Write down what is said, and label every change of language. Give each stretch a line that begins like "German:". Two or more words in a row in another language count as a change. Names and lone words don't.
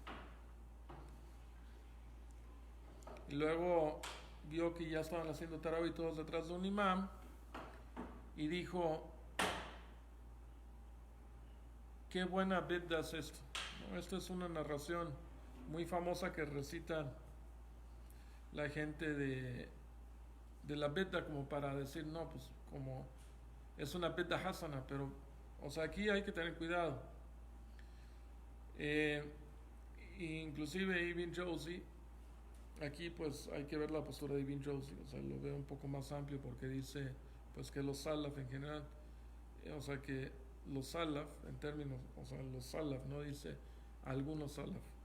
Spanish: Y luego vio que ya estaban haciendo Tarawih todos detrás de un imam y dijo, qué buena bid'ah es esto, ¿no? Esta es una narración muy famosa que recitan la gente de la bid'ah como para decir, no, pues como es una
Arabic: بدعة حسنة,
Spanish: pero, o sea, aquí hay que tener cuidado. Inclusive Ibn Jawzi, aquí pues hay que ver la postura de Ibn Jawzi, o sea, lo veo un poco más amplio porque dice pues que los salaf en general, o sea que los salaf en términos, o sea los salaf, no dice algunos salaf,